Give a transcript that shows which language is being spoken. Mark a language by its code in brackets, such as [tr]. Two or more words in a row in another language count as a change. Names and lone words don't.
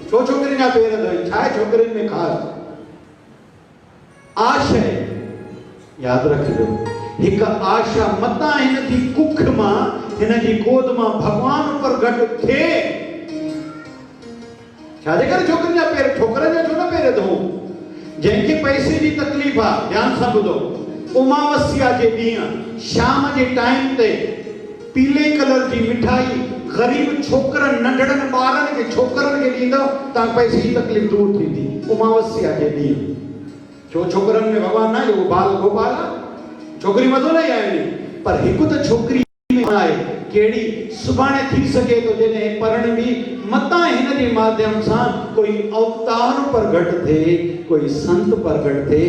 [sd] छो छोकिरियुनि जा पेर धोई? छा आहे छोकिरियुनि में ख़ासि? आशय यादि रखिजो, हिकु आशा मतां हिन जी कुख मां, हिन जी गोद मां भॻवान प्रगट थिए। छाजे करे छोकिरियुनि जा पेर, छोकिरनि जा छो न पेर धोऊं? जंहिंखे पैसे जी तकलीफ़ आहे, ध्यान सां ॿुधो, उमावस्या जे ॾींहुं शाम जे टाइम ते पीले कलर जी मिठाई ग़रीब छोकरनि, नंढड़नि ॿारनि खे, छोकरनि खे ॾींदव, तव्हां पैसे जी तकलीफ़ दूर थींदी। उमावस्या जे ॾींहुं छो छोकरनि में भॻवान न आहे, उहो बाल गोपाल आहे। छोकिरी मथो न आहिनि, पर हिकु त छोकिरी में आहे कहिड़ी सुभाणे थी सघे थो जॾहिं पढ़ण बि मतां हिन जे माध्यम सां कोई अवतार प्रगट थिए, कोई संत प्रगट थिए।